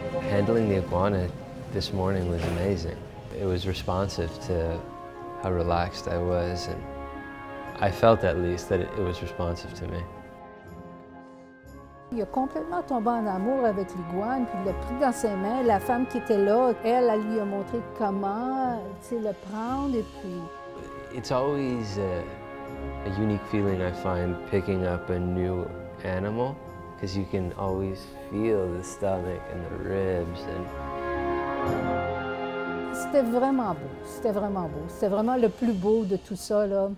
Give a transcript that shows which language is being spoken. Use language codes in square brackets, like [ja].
[en] Handling the iguana this morning was amazing. It was responsive to how relaxed I was, and I felt at least that it was responsive to me. [fr] Il a complètement tombé en amour avec l'iguane, puis il l'a pris dans ses mains. La femme qui était là, elle lui a montré comment le prendre, et puis... [en] It's always a unique feeling, I find, picking up a new animal, because you can always feel the stomach and the ribs. [fr] C'était vraiment beau, c'était vraiment beau. C'était vraiment le plus beau de tout ça, là.